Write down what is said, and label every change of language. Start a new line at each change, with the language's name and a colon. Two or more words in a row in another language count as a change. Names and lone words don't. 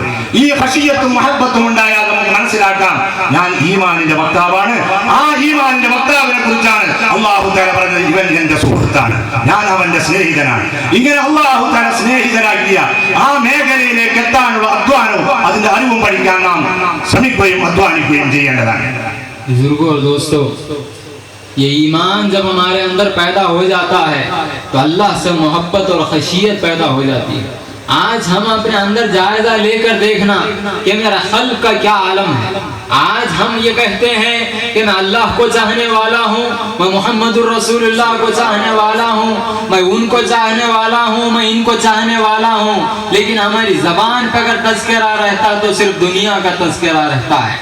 Malayalam: ഈ ഖശിയ്യത്തും മുഹബ്ബത്തും ഉണ്ടായാൽ നമുക്ക് മനസ്സിലാക്കാം, ഞാൻ ഈമാനിന്റെ വക്താവാണ്. ആ ഈമാനിന്റെ വക്താവിനെ കുറിച്ചാണ് അള്ളാഹു തആല പറഞ്ഞത്, ഇവൻ എന്റെ സുഹൃത്താണ്, ഞാൻ അവന്റെ സ്നേഹിതനാണ്. ഇങ്ങനെ അള്ളാഹു തആല സ്നേഹിതനാക്കിയ ആ മേഖലയിലേക്ക് എത്താനുള്ള അധ്വാനവും അതിന്റെ അറിവും പഠിക്കാൻ നാം ശ്രമിക്കുകയും അധ്വാനിക്കുകയും ചെയ്യേണ്ടതാണ്.
Hindi: बुजुर्गों और दोस्तों, ये ईमान जब हमारे अंदर पैदा हो जाता है तो अल्लाह से मोहब्बत और खशियत पैदा हो जाती है। आज हम अपने अंदर जायजा लेकर देखना कि मेरा खल्क का क्या आलम है। आज हम ये कहते हैं कि मैं अल्लाह को चाहने वाला हूँ, मैं मोहम्मदुर रसूलुल्लाह को चाहने वाला हूँ, मैं उनको चाहने वाला हूँ, मैं इनको चाहने वाला हूँ, लेकिन हमारी जबान पर अगर तज़किरा रहता तो सिर्फ दुनिया का तज़किरा रहता है।